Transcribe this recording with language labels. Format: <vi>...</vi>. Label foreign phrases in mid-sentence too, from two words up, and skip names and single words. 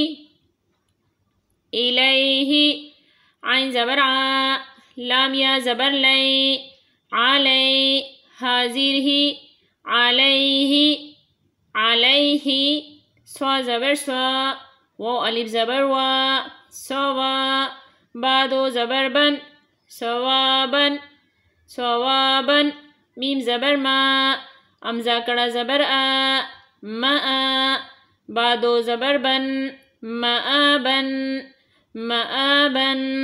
<ur>الیہ، عین زبر آ، لام یا زبر لئی، علی، ہا زیر ہی، علیہ، علیہ، سوا زبر سوا، واو الف زبر وا، سوا، با دو زبر بن، سوابن، سوابن، میم زبر ما، امزا کڑا زبر آ، ما آ، با دو زبر بن، مآبن، مآبن،</ur>